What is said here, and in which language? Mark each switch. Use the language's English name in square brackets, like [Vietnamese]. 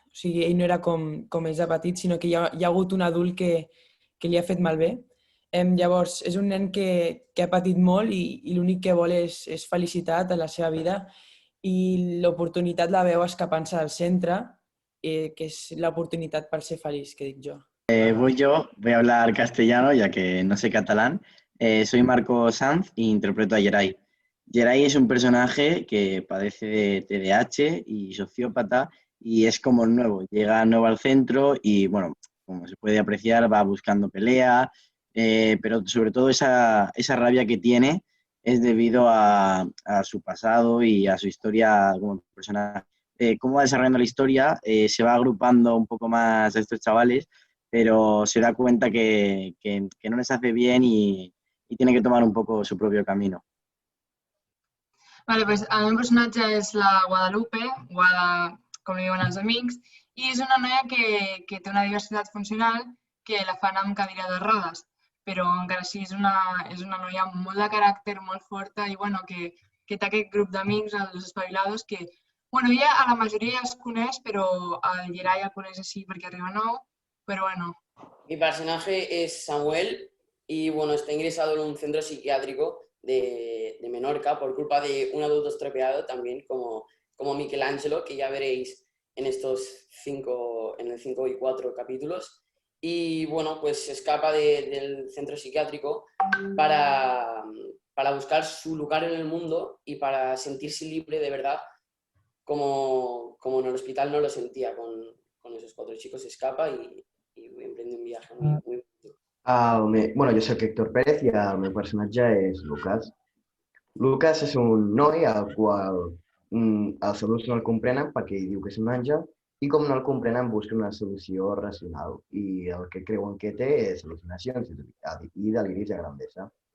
[Catalan] O sigui, ell no era com ells de petit, sinó que hi ha hagut un adult que li ha fet malbé. Llavors, és un nen que ha patit molt i l'únic que vol és felicitat en la seva vida i l'oportunitat la veu escapant-se del centre, que és l'oportunitat per ser feliç, que dic jo. [Spanish] Voy a hablar castellano ya que no sé catalán. Soy Marco Sanz e interpreto a Geray. Geray es un personaje que padece de TDAH y sociópata y es como el nuevo. Llega nuevo al centro y, bueno, como se puede apreciar, va buscando pelea, pero sobre todo esa rabia que tiene es debido a su pasado y a su historia como persona. Cómo va desarrollando la historia, se va agrupando un poco más a estos chavales, pero se da cuenta que no les hace bien y tiene que tomar un poco su propio camino. [Catalan] Vale, pues el meu personatge és la Guadalupe, Guada, com li diuen els amics, i és una noia que té una diversitat funcional que la fan amb cadira de rodes, però encara així és una noia amb molt de caràcter, molt forta i bueno, que té aquest grup d'amics, els espavilados, que bueno, ella a la majoria es coneix, però el Geray el coneix així perquè arriba nou, però bueno. [Spanish] Mi personaje es Samuel y bueno, está ingresado en un centro psiquiátrico de Menorca por culpa de un adulto estropeado también como Michelangelo, que ya veréis en estos 5 y 4 capítulos. Y bueno, pues se escapa del centro psiquiátrico para buscar su lugar en el mundo y para sentirse libre de verdad, como en el hospital no lo sentía con esos 4 chicos. Se escapa y emprende un viaje muy bonito. [Catalan] Bueno, jo soc Héctor Pérez i el meu personatge és Lucas. Lucas és un noi al qual els adults no el comprenen perquè ell diu que és un àngel i com no el comprenen busca una solució racional i el que creuen que té és al·lucinacions i deliris de grandesa.